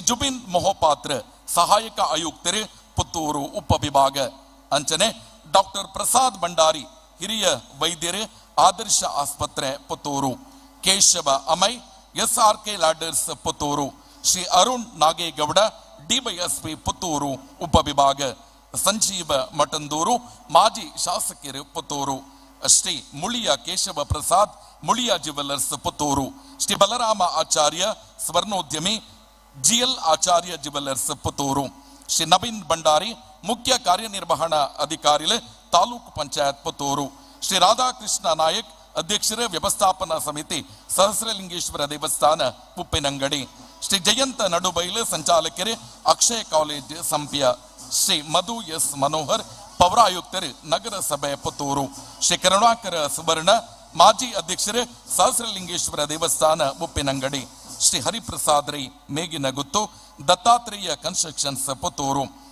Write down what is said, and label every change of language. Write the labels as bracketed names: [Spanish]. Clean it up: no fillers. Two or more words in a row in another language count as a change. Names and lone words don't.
[Kannada] ಜುಬಿನ್ ಮೊಹಪಾತ್ರ ಸಹಾಯಕ ಆಯುಕ್ತರು ಪುತ್ತೂರು ಉಪವಿಭಾಗ ಅಂಚನೆ ಡಾಕ್ಟರ್ ಪ್ರಸಾದ್ ಭಂಡಾರಿ ಹಿರಿಯ ವೈದ್ಯರು ಆದರ್ಶ ಆಸ್ಪತ್ರೆ ಪುತ್ತೂರು ಕೇಶವ ಅಮೈ SRK ಲ್ಯಾಡರ್ಸ್ ಪುತ್ತೂರು ಶ್ರೀ ಅರುಣ್ ನಾಗೇಗೌಡ ಡಿವೈಎಸ್ಪಿ ಪುತ್ತೂರು ಉಪವಿಭಾಗ ಸಂಜೀವ ಮಠಂದೂರು ಮಾಜಿ ಶಾಸಕರು ಪುತ್ತೂರು ಶ್ರೀ ಮುಳಿಯ ಕೇಶವ ಪ್ರಸಾದ್ ಮುಳಿಯ ಜ್ಯುವೆಲ್ಲರ್ಸ್ ಪುತ್ತೂರು ಶ್ರೀ ಬಲರಾಮ ಆಚಾರ್ಯ ಸ್ವರ್ಣೋದ್ಯಮಿ GL ಆಚಾರ್ಯ ಜ್ಯುವೆಲ್ಲರ್ಸ್ ಪುತ್ತೂರು ಶ್ರೀ ನವೀನ್ ಭಂಡಾರಿ ಮುಖ್ಯ ಕಾರ್ಯನಿರ್ವಹಣಾ ಅಧಿಕಾರಿ ತಾಲೂಕು ಪಂಚಾಯತ್ ಪುತ್ತೂರು ಶ್ರೀ ರಾಧಾಕೃಷ್ಣ ನಾಯಕ್ ಅಧ್ಯಕ್ಷರ ವ್ಯವಸ್ಥಾಪನಾ ಸಮಿತಿ ಸಹಸ್ರಲಿಂಗೇಶ್ವರ ದೇವಸ್ಥಾನ ಉಪ್ಪಿನಂಗಡಿ ಶ್ರೀ ಜಯಂತ ನಡುಬೈಲು ಸಂಚಾಲಕರು ಅಕ್ಷಯ ಕಾಲೇಜ್ ಸಂಪ್ಯ ಶ್ರೀ ಮಧು ಎಸ್ ಮನೋಹರ್ ಪೌರಾಯುಕ್ತರು ನಗರಸಭೆ ಪುತ್ತೂರು ಶ್ರೀ ಕರುಣಾಕರ ಸುವರ್ಣ ಮಾಜಿ ಅಧ್ಯಕ್ಷರು ಸಹಸ್ರಲಿಂಗೇಶ್ವರ ದೇವಸ್ಥಾನ ಉಪ್ಪಿನಂಗಡಿ ಶ್ರೀ ಹರಿಪ್ರಸಾದ್ ರೈ ಮೇಗಿನಗುತ್ತು ದತ್ತಾತ್ರೇಯ ಕನ್ಸ್ಟ್ರಕ್ಷನ್ಸ್ ಪುತ್ತೂರು